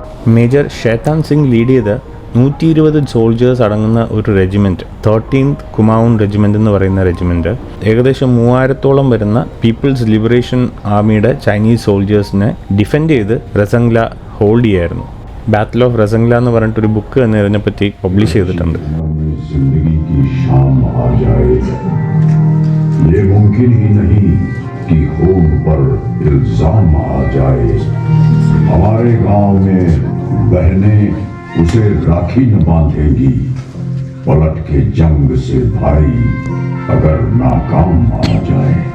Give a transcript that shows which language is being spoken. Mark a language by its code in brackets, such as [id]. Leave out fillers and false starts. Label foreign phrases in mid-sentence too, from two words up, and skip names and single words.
[ml] മേജർ ഷേതാൻ സിംഗ് ലീഡ് ചെയ്ത 120 സോൾജേഴ്സ് അടങ്ങുന്ന ഒരു റെജിമെൻറ്റ്, 13th കുമാവൂൺ റെജിമെൻറ്റ് എന്ന് പറയുന്ന റെജിമെൻറ്റ്, ഏകദേശം 3000-ഓളം വരുന്ന പീപ്പിൾസ് ലിബറേഷൻ ആർമിയുടെ [en] Chinese soldiers-നെ defend [ml] ചെയ്ത് റസംഗ്ല ഹോൾഡ് ചെയ്യായിരുന്നു. ബാറ്റിൽ ഓഫ് റസംഗ്ല എന്ന് പറഞ്ഞിട്ടൊരു ബുക്ക് തന്നെ ഇതിനെപ്പറ്റി പബ്ലിഷ് ചെയ്തിട്ടുണ്ട്. [hi] ये मुमकिन ही नहीं कि खून पर इल्जाम आ जाए. हमारे गांव में बहनें उसे राखी न बांधेंगी. पलट के जंग से भाई अगर नाकाम आ जाए.